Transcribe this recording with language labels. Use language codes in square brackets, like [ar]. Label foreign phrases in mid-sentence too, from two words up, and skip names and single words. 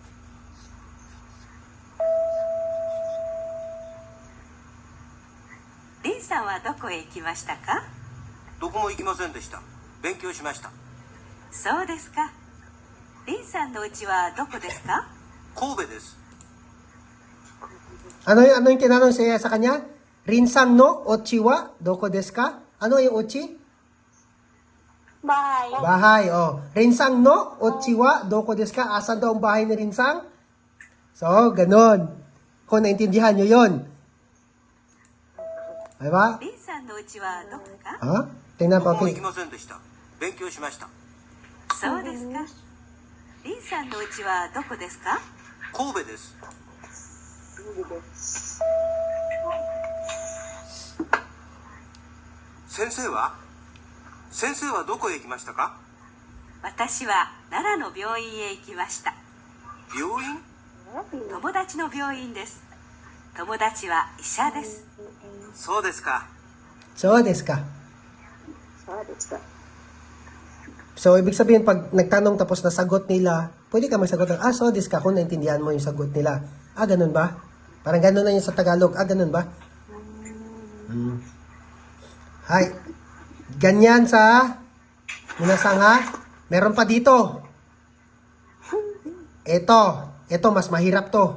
[ja] リンさんはどこへ行きましたか？どこも行きませんでした。勉強しました。そうですか。リンさんの家はどこですか？神戸です。 [tl] Ano yung tinanong siya sa kanya? [ja] リンさんのおうちはどこですか? [tl] Ano yung ochi? Bahay. [ja] Bahay, oh. リンさんのおうちはどこですか? [tl] Asan daw ang bahay ni Rinsang? So, ganun. Kung naintindihan nyo yun. Diba? [ja] リンさんの家はどこか？ [tl] Ha? Tingnan [ja] ど [tl] pa, [ja] こも行 okay. きませんでした。勉強しました。そうですか。リンさんの家はどこですか？神戸です。先生はどこへ行きましたか？私は奈良の病院へ行きました。病院友達の病院です。友達は医者です。そうですか。そうですか. [en] So, that's good. So, [tl] ibig sabihin, pag nagtanong tapos nasagot nila, pwede ka magsagot ng, [ja] そうですか, [tl] kung naintindihan mo yung sagot nila. Ganun ba? Parang ganun na yun sa Tagalog. Ganun ba? Hay. Ganyan sa minasang ha. Meron pa dito. Ito, mas mahirap to.